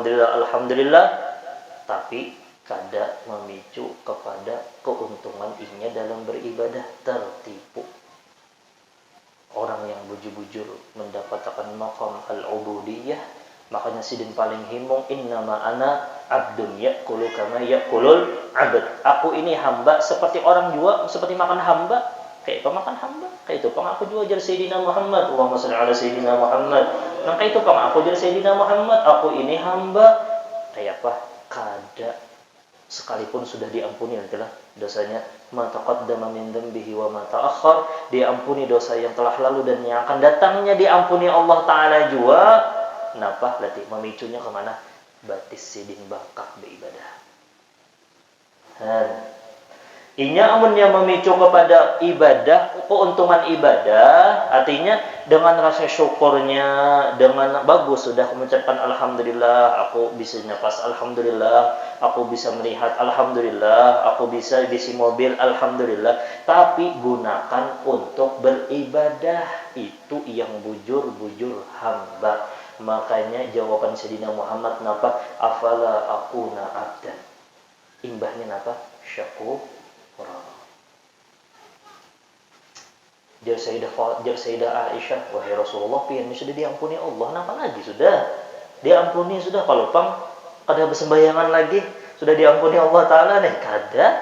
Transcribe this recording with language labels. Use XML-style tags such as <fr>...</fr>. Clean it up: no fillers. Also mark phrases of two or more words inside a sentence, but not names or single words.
<bjn>Tapi kada memicu kepada keuntungan inya dalam beribadah, tertipu. Orang yang bujur-bujur mendapatkan</bjn> <ar>مقام العبودية,</ar> <bjn>makanya sidin paling himbong,</bjn> <ar>إنما أنا عبد يأكل كما يأكل العبد.</ar> <id>Aku ini hamba seperti orang juga, seperti makan hamba.</id> <bjn>Kayak pemakan hamba. Kayak itu pang aku juga jar Sayyidina Muhammad.</bjn> <ar>اللهم صل على سيدنا محمد.</ar> <bjn>Nah kayak itu pang aku jar Sayyidina Muhammad. Aku ini hamba. Kayak apa? Kada sekalipun sudah diampuni nantilah dosanya,</bjn> <ar>ما تقدم من ذنبه وما تأخر,</ar> <id>diampuni dosa yang telah lalu dan yang akan datangnya diampuni Allah Ta'ala juga. Kenapa? Latih memicunya kemana?</id> <bjn>Batis sidin bakak beribadah.</bjn> <id>Inya amunnya memicu kepada ibadah, keuntungan ibadah, artinya dengan rasa syukurnya, dengan bagus sudah mengucapkan alhamdulillah, aku bisa nafas, alhamdulillah, aku bisa melihat, alhamdulillah, aku bisa isi mobil, alhamdulillah. Tapi gunakan untuk beribadah, itu yang bujur-bujur hamba.</id> <bjn>Makanya jawaban Sayyidina Muhammad napa?</bjn> <ar>أفلا أكون عبدا.</ar> <bjn>imbahnya napa? Syakura. Jar Sayyidah Aisyah, wahai Rasulullah, pian sudah diampuni Allah, napa lagi sudah? Diampuni sudah, kalau pang kada bersembayangan lagi, sudah diampuni Allah Ta'ala nih, kada.</bjn>